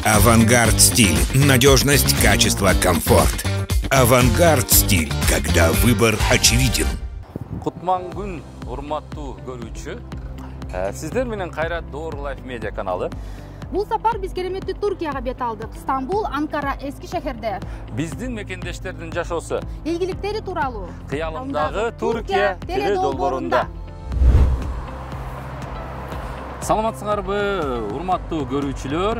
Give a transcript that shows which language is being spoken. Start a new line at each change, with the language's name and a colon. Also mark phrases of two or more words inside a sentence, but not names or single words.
Russian: Авангард стиль. Надежность, качество, комфорт. Авангард стиль, когда выбор очевиден.
Kyrgyz: Кутман күн, урматтуу көрүүчү. Сиздер менен Кайрат Door Life Media каналы. Бул сапар биз кереметтүү Туркияга бет алдык. Стамбул, Анкара, эски шехерде. Биздин мекендештердин жашоосу, Илгиликтери тууралуу. Кыялымдагы Туркия теле долбоорунда. Саламатсыңарбы, урматтуу көрүүчүлөр?